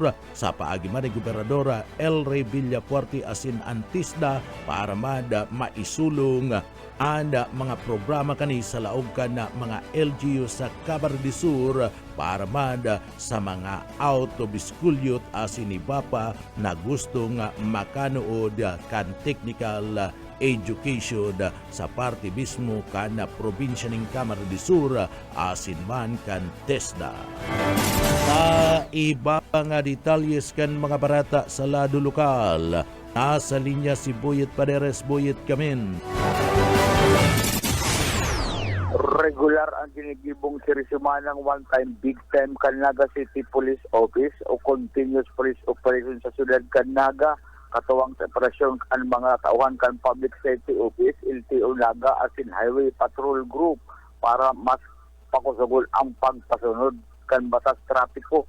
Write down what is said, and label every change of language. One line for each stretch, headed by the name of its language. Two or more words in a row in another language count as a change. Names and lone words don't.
Bikol: sa paagi man ni Gobernadora El Rey Villafuerte asin ang TISDA para maisulong ang mga programa kani sa laog kan na mga LGU sa Camarines Sur para sa mga
English: out of school youth
Bikol: asin iba pa na gustong makanood kan
English: technical education
Bikol: sa parte mismo kan probinsya ng Camarines Sur asin man kan TISDA. Sa iba nga detalles kan mga barata sa lado lokal, nasa linya si Boyet Paderes. Boyet Kamin. Regular ang ginigibong sirisumanang
English: one-time big-time
Bikol: Canaga City Police Office o
English: continuous police operation
Bikol: sa siyudad Canaga. Katuwang sa operasyon ang mga tauhan kan Public Safety Office, LTO Naga asin Highway Patrol Group para mas pakusugol ang pagpasunod kan batas trapiko.